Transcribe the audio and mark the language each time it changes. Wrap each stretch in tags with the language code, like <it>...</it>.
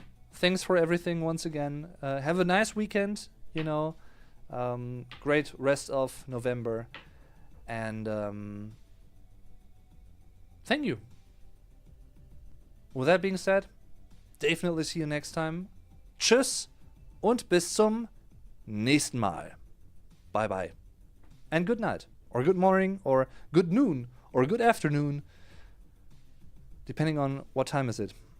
<en>Thanks for everything once again. Have a nice weekend. You know, great rest of November, and thank you. With that being said, definitely see you next time.</en> <de>Tschüss und bis zum nächsten Mal.</de> <en>Bye bye. And good night, or good morning, or good noon, or good afternoon, depending on what time is it.</en>